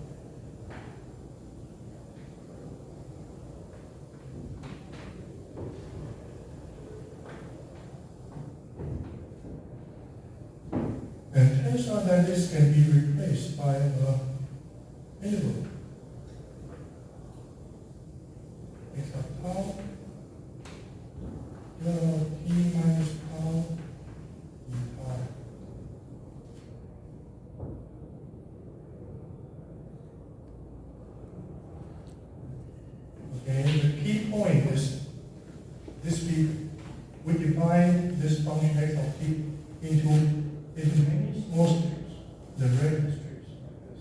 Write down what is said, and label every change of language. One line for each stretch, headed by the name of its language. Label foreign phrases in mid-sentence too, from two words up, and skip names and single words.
English: And it turns out that this can be replaced by an interval. X of tau, t minus tau, e tau. Okay, the key point is this we divide this function x of t into many small streets, the regular streets like this.